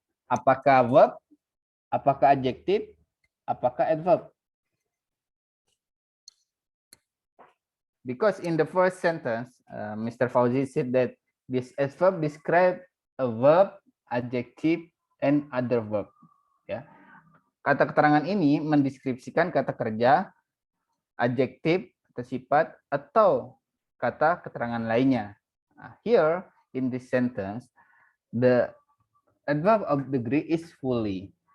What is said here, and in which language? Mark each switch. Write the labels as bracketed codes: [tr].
[id] Apakah verb? Apakah adjective? Apakah adverb? [en] Because in the first sentence, Mr. Fauzi said that this adverb describe a verb, adjective, and other verb. [id] Ya, kata keterangan ini mendeskripsikan kata kerja, adjektif atau sifat, atau kata keterangan lainnya. [en] Here in this sentence, the adverb of degree is fully.